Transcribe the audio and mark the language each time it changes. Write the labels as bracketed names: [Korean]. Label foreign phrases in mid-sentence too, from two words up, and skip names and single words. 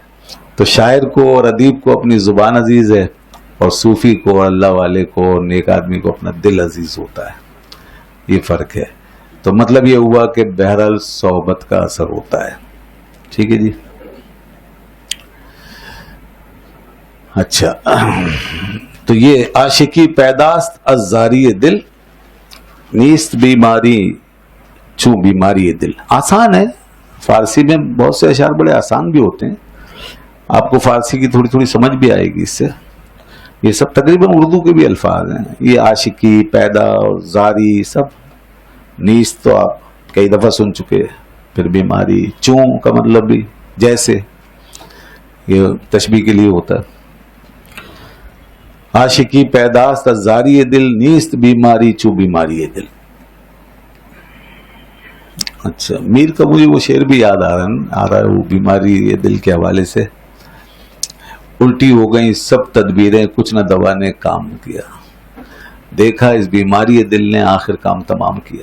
[Urdu] تو شاعر کو اور ادیب کو اپنی زبان عزیز ہے، اور صوفی کو، اللہ والے کو، نیک آدمی کو اپنا دل عزیز ہوتا ہے. یہ فرق ہے. تو مطلب یہ ہوا کہ بہرحال صحبت کا اثر ہوتا ہے. ٹھیک ہے جی. اچھا، تو یہ [Persian] عاشقی پیداست از زاری دل، نیست بیماری چو بیماری دل. [Urdu] آسان ہے. فارسی میں بہت سے اشعار بڑے آسان بھی ہوتے ہیں، آپ کو فارسی کی تھوڑی تھوڑی سمجھ بھی آئے گی اس سے. یہ سب تقریباً اردو کے بھی الفاظ ہیں. یہ عاشقی، پیدا اور زاری سب. نیست تو آپ کئی دفعہ سن چکے. پھر بیماری، چوں کا مطلب بھی جیسے، یہ تشبیہ کے لیے ہوتا ہے. [Persian] عاشقی پیداست از زاری دل نیست بیماری چو بیماری دل. [Urdu] اچھا میر کا مجھے وہ شعر بھی یاد آ رہا ہے وہ بیماری دل کے حوالے سے. الٹی ہو گئیں سب تدبیریں کچھ نہ دوا نے کام کیا، دیکھا اس بیماری دل نے آخر کام تمام کیا.